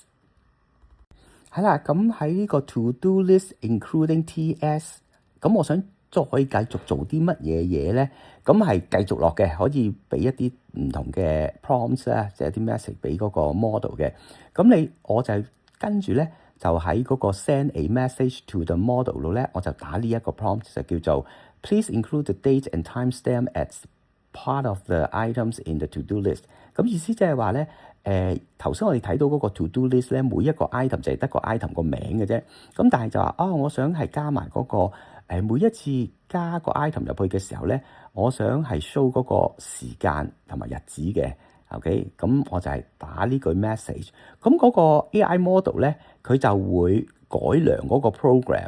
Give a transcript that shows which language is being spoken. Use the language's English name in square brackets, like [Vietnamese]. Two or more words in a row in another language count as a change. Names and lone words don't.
[Cantonese] 係啦，咁喺呢個 [English] To Do List Including TS， [Cantonese] 咁我想再繼續做啲乜嘢咧？咁係繼續落嘅，可以俾一啲唔同嘅 prompts 啦，即係啲 message 俾嗰個 model 嘅。咁我就跟住咧，就喺嗰個 [English] send a message to the model [Cantonese] 度咧，我就打呢一個 prompt 就叫做 [English] Please include the date and timestamp as part of the items in the to do list。 [Cantonese] 咁意思即係話咧，頭先我哋睇到嗰個 [English] to do list [Cantonese] 咧，每一個 item 就係得個 item 個名嘅啫。咁但係就話我想係加埋嗰個每一次加個 item 入去嘅時候咧，我想係 show 嗰個時間同埋日子嘅。OK，咁我就係打呢句 message。咁嗰個 AI model 咧，佢就會改良嗰個 program。